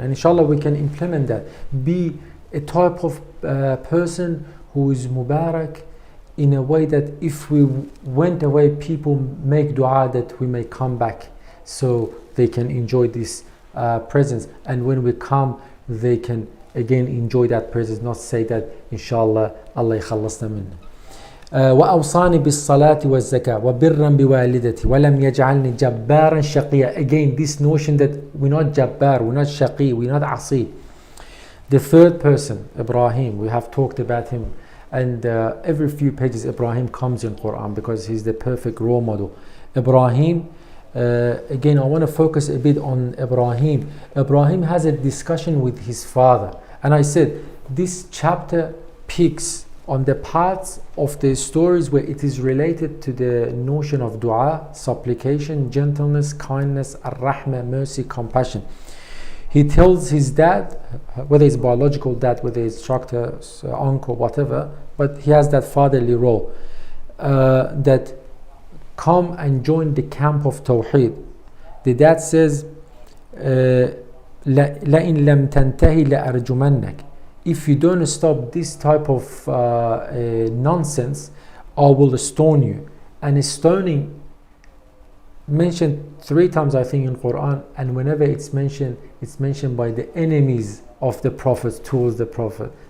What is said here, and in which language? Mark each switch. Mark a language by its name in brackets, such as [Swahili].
[English] And inshallah we can implement that. Be a type of person who is Mubarak, in a way that if we went away, people make dua that we may come back, so they can enjoy this presence. And when we come, they can again enjoy that presence, not say that inshallah [Arabic] Allah yakhallasna minna. وأوصاني بالصلاة والزكاة وبرا بوالدتي ولم يجعلني جبارا شقيا. [English] Again, this notion that we're not jabbar, we're not shaqi, we're not asi. The third person, Ibrahim, we have talked about him, and every few pages Ibrahim comes in Quran because he's the perfect role model. Ibrahim. Again, I want to focus a bit on Ibrahim. Ibrahim has a discussion with his father, and I said this chapter picks on the parts of the stories where it is related to the notion of dua, supplication, gentleness, kindness, ar-rahmah, mercy, compassion. He tells his dad, whether it's biological dad, whether it's instructor, uncle, whatever, but he has that fatherly role, that come and join the camp of Tawheed. The dad says, [Arabic] لَإِن لَمْ تَنْتَهِ لَأَرْجُمَنَّكَ. [English] If you don't stop this type of nonsense, I will stone you. And stoning mentioned 3 times, I think, in Quran, and whenever it's mentioned by the enemies of the prophets towards the prophet.